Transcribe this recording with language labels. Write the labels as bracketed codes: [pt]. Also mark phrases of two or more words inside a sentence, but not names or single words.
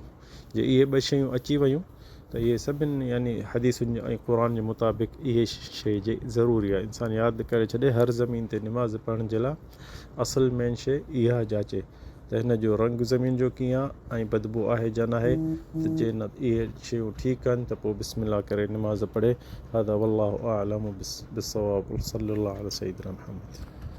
[sd] जे इहे 2 शयूं अची वियूं त इहे सभिनी यानी हदीसुनि ऐं क़ुर जे मुताबिक़ इहे शइ जे ज़रूरी आहे। इंसान यादि करे छॾे हर ज़मीन ते नमाज़ पढ़ण जे लाइ असुल मेन शइ इहा जाचे त हिन जो रंग ज़मीन जो कीअं आहे ऐं बदबू आहे या न आहे। त जे न इहे शयूं ठीकु आहिनि त पोइ बिस्मिल्लाह करे नमाज़ पढ़े। [ar] هذا والله أعلم بالصواب. صلى الله عليه سيدنا محمد.